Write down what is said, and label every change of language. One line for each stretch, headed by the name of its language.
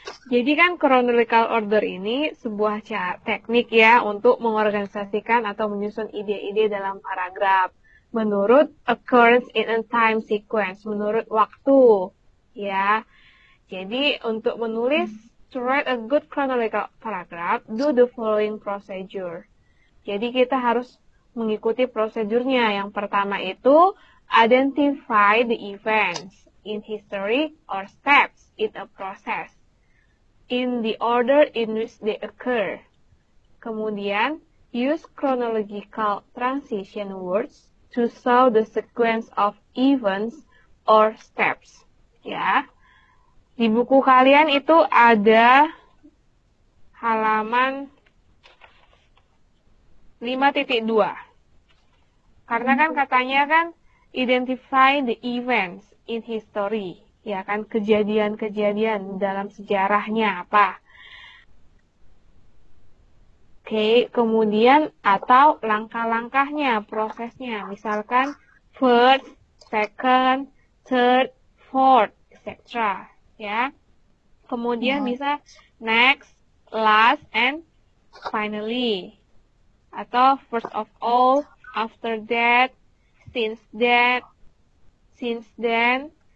Indonesian: Jadi kan chronological order ini sebuah teknik ya untuk mengorganisasikan atau menyusun ide-ide dalam paragraf menurut
English: occurrence in a time sequence,
Indonesian: menurut waktu ya. Jadi untuk menulis
English: to write a good chronological paragraph, do the following procedure.
Indonesian: Jadi kita harus mengikuti prosedurnya. Yang pertama itu
English: identify the events in history or steps in a process in the order in which they occur. Kemudian, use chronological transition words to show the sequence of events or steps.
Indonesian: Ya, di buku kalian itu ada halaman 5.2. Karena kan katanya kan
English: identify the events in history.
Indonesian: Ya kan, kejadian-kejadian dalam sejarahnya apa. Oke, kemudian atau langkah-langkahnya, prosesnya.
English: Misalkan first, second, third, fourth, etc. Ya.
Indonesian: Kemudian bisa
English: next, last, and finally. Atau first of all, after that, since that, since then.